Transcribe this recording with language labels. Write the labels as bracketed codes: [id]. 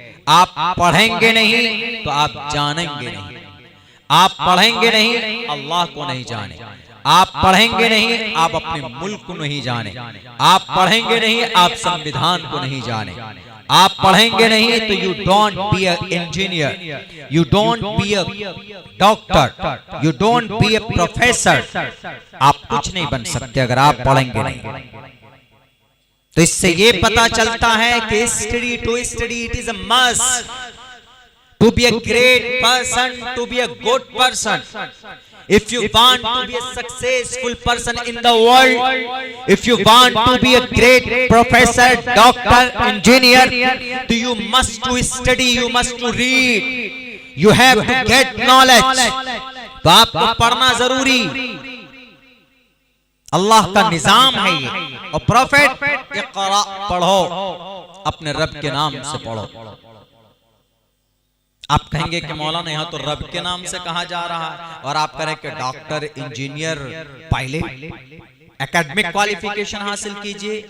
[hi] आप पढ़ेंगे नहीं तो आप जानेंगे नहीं, आप पढ़ेंगे नहीं अल्लाह को नहीं जाने, आप पढ़ेंगे नहीं आप अपने मुल्क को नहीं जाने, आप पढ़ेंगे नहीं आप संविधान को नहीं जाने, आप पढ़ेंगे नहीं तो [en] you don't be a engineer, you don't be a doctor, you don't be a professor, [hi] आप कुछ नहीं बन सकते अगर आप पढ़ेंगे नहीं। तो इससे ये पता चलता है कि [en] Study it is a must to be a great person, to be a good person. If you want to be a successful person in the world, if you want to be a great professor, doctor, engineer, then you must to study, you must to read, you have to get knowledge। [hi] तो आपको पढ़ना जरूरी, अल्लाह का निजाम है ये। और prophet Iqra पढ़ो, अपने रब के नाम से पढ़ो। आप कहेंगे कि मौलाना यहाँ तो रब के नाम से कहा जा रहा है, और आप करें कि doctor, engineer, pilot, academic qualification हासिल कीजिए।